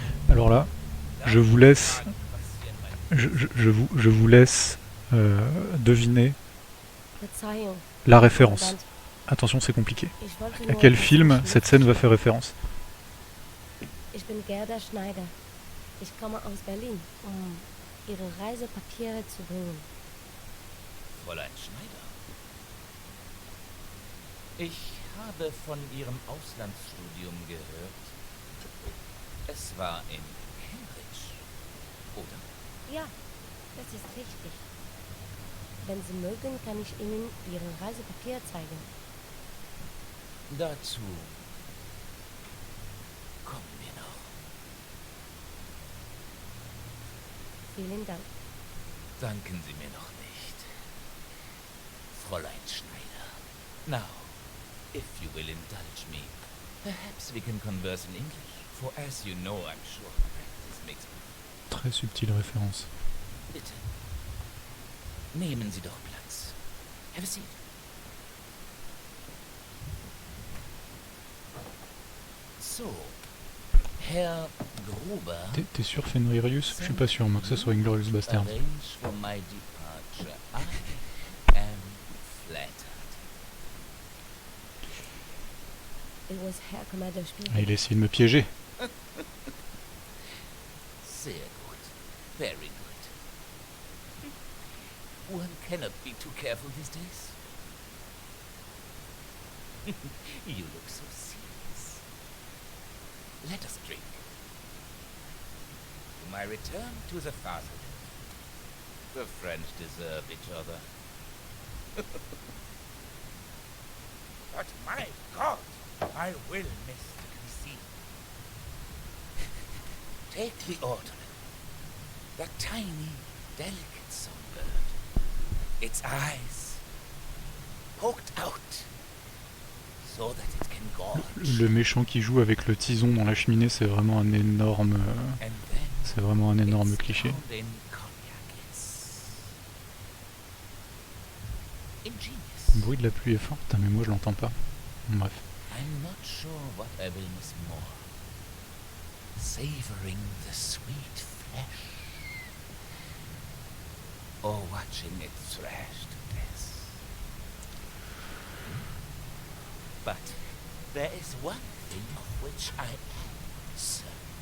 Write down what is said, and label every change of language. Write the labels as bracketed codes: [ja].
[fr] Alors là, je vous laisse deviner la référence. Attention, c'est compliqué. À quel film cette scène va faire référence? [de] Ich bin Gerda Schneider. Ich komme aus Berlin, Ihre Reisepapiere zu bringen. Fräulein Schneider. Ich habe von Ihrem Auslandsstudium gehört. Es war in Cambridge, oder? Ja, das ist richtig. Wenn Sie mögen, kann ich Ihnen Ihre Reisepapiere zeigen. Dazu kommen wir noch. Vielen Dank. Danken Sie mir noch nicht. Fräulein Schneider. [en] Now, if you will indulge me, perhaps we can converse in English. For as you know, I'm sure practice makes me... [fr] Très subtile référence. [de] Bitte. Nehmen Sie doch Platz. [en] Have a seat. So, Herr Gruber... [fr] T'es sûr Fenririus? Je suis pas sûr, moi, que ce soit Inglorious Bastard. [en] arrange for my departure. I am flattered. It was Herr Commander Spiegel. [fr] Ah, il a essayé de me piéger. [de] Sehr gut. [en] Very good. One cannot be too careful these days. You look so serious. Let us drink. my return to the fatherland. The French deserve each other. But my God, I will miss the cuisine. Take the orderly, the tiny, delicate songbird. Its eyes poked out so that it can gorge. [fr] Le méchant qui joue avec le tison dans la cheminée, c'est vraiment un énorme... [en] And then [fr] c'est vraiment un énorme [en] it's [fr] cliché. [en] drowned in cognac. It's ingenious. [fr] Le bruit de la pluie est fort, putain, mais moi je l'entends pas. Bref. [en] I'm not sure what I will miss more. Savoring the sweet flesh. Or watching it thrash to death. But there is one thing of which I am certain.